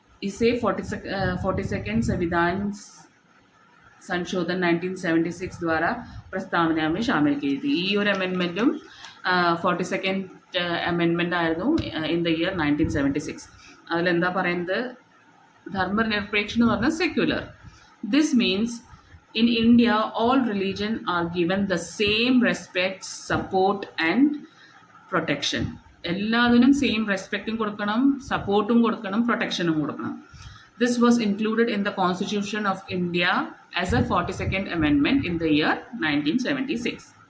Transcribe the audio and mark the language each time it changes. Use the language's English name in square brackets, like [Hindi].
[Hindi] इसे 42nd संविधान संशोधन 1976 द्वारा प्रस्तावना में शामिल की थी. [Malayalam] ഈ ഒരു അമെൻമെൻറ്റും 42nd അമെൻമെൻ്റ് ആയിരുന്നു [English] In the year 1976. [Malayalam] അതിലെന്താ പറയുന്നത്, ധർമ്മനിരപേക്ഷ എന്ന് പറഞ്ഞാൽ secular. [English] This means in India all religion are given the same respect, support and protection. [Malayalam] എല്ലാത്തിനും സെയിം റെസ്പെക്റ്റും കൊടുക്കണം, സപ്പോർട്ടും കൊടുക്കണം, പ്രൊട്ടക്ഷനും കൊടുക്കണം. [English] This was included in the Constitution of India as a 42nd amendment in the year 1976.